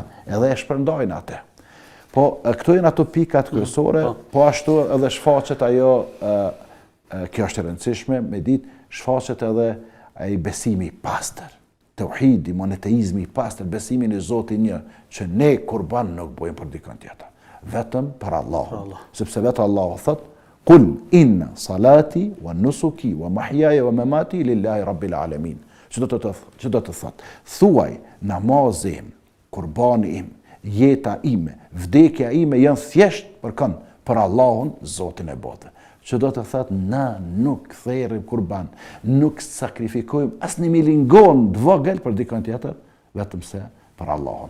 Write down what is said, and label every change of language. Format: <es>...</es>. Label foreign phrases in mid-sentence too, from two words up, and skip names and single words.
<sq>Edhe e shpërndajnë atë. Po këto janë ato pikat kryesore, po ashtu edhe shfaqet ajo, kjo është e rëndësishme, me ditë shfaqet edhe ai besimi i pastër, tauhidi, monoteizmi i pastër, besimi në Zotin një, që ne kurban nuk bëjmë për dikën tjetër, vetëm për Allahun, sepse vetë Allahu thotë:</sq> <ar>قل إن صلاتي ونسكي ومحياي ومماتي لله رب العالمين.</ar> <sq>Që do të thotë? Thuaj, namazi im, kurbani im, jeta ime, vdekja ime janë thjesht për kënd, për Allahun, Zotin e botës. Që do të thotë, na nuk thirrim kurban, nuk sakrifikojmë asnjë milingon të vogël për dikën tjetër, vetëm se për Allahun.</sq>